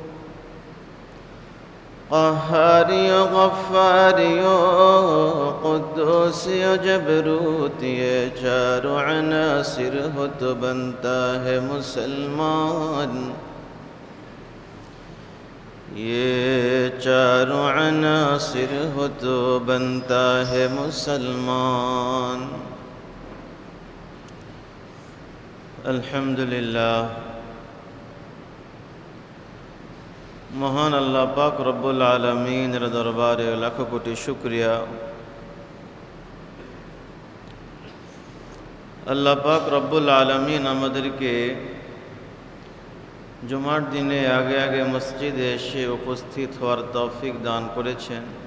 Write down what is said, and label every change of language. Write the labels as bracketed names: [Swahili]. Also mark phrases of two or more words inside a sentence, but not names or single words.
[Urdu] قہاری و غفاری و قدوسی و جبروت، یہ چاروں عناصر ہو تو بنتا ہے مسلمان، یہ چاروں عناصر ہو تو بنتا ہے مسلمان۔ [Bangla] الحمدللہ، মহান আল্লাহ পাক রব্বুল আলামিনের দরবারে লাখ কোটি শুকরিয়া। আল্লাহ পাক রব্বুল আলামিন আমাদেরকে জুমার দিনে আগে আগে মসজিদে এসে উপস্থিত হওয়ার তৌফিক দান করেছেন।